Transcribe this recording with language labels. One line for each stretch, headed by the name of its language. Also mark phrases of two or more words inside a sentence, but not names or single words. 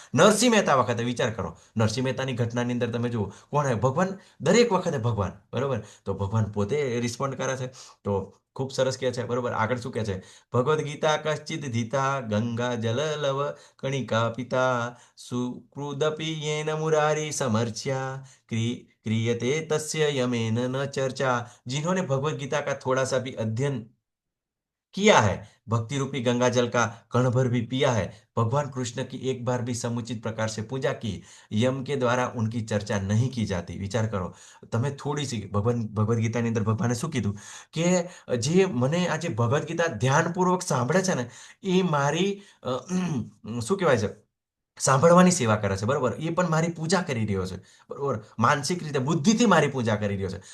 Gujarati: નરસિંહ મહેતા વખતે વિચાર કરો, નરસિંહ મહેતાની ઘટનાની અંદર તમે જુઓ કોણ આવ્યું? ભગવાન. દરેક વખતે ભગવાન, બરોબર. તો ભગવાન પોતે રિસ્પોન્ડ કરે છે. તો ખૂબ સરસ કહે છે, બરોબર. આગળ શું કહે છે?
Sanskrit: भगवद् गीता कश्चिद धीता गंगा जल लव कणिका पिता सुकृदपी येन मुरारी समर्च्या क्रियते तस्य यमेन न चर्चा.
Hindi: जिन्होंने भगवत गीता का थोड़ा सा भी अध्ययन किया है, भक्ति रूपी गंगा जल का कण भर भी पिया है, भगवान कृष्ण की एक बार भी समुचित प्रकार से पूजा की, यम के द्वारा उनकी चर्चा नहीं की जाती. विचार करो
Gujarati: તમે થોડી સી ભગવદ્ ગીતાની અંદર ભગવાને શું કીધું કે જે મને આજે ભગવદ્ ગીતા ધ્યાનપૂર્વક સાંભળે છે ને, એ મારી શું કહેવાય છે, સાંભળવાની સેવા કરે છે, બરોબર. એ પણ મારી પૂજા કરી રહ્યો છે, બરોબર. માનસિક રીતે, બુદ્ધિથી મારી પૂજા કરી રહ્યો છે.